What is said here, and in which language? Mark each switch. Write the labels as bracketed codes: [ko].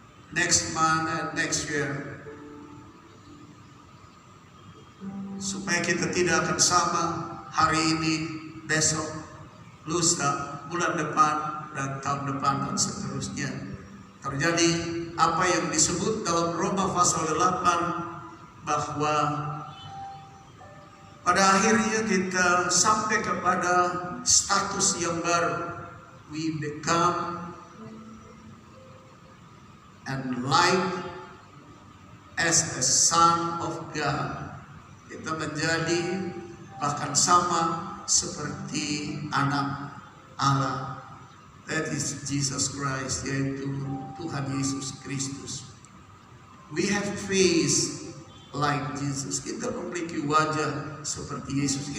[en] next month and next year. [id] Supaya kita tidak akan sama hari ini, besok, lusa, bulan depan, dan tahun depan, dan seterusnya. Terjadi apa yang disebut dalam Roma pasal 8, bahwa pada akhirnya kita sampai kepada status yang baru. [en] We become and like as a son of God. [id] Kita menjadi bahkan sama seperti anak Allah. [en] That is Jesus Christ, [id] yaitu Tuhan Yesus Kristus. [en] We have face like Jesus. [id] Kita memiliki wajah seperti Yesus.